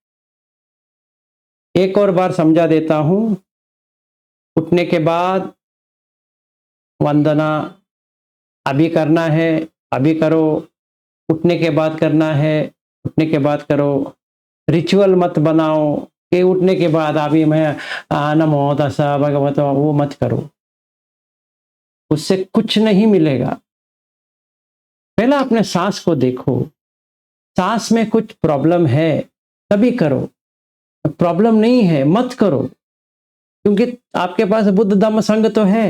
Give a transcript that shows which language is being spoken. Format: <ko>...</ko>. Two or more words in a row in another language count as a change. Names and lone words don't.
<hi>एक और बार समझा देता हूं। उठने के बाद वंदना अभी करना है, अभी करो। उठने के बाद करना है, उठने के बाद करो। रिचुअल मत बनाओ कि उठने के बाद अभी मैं</hi> <pi>नमो तस्सा भगवतो,</pi> <hi>वो मत करो, उससे कुछ नहीं मिलेगा। पहला अपने सांस को देखो, सांस में कुछ प्रॉब्लम है तभी करो, प्रॉब्लम नहीं है मत करो, क्योंकि आपके पास बुद्ध धम्म संग तो है।</hi>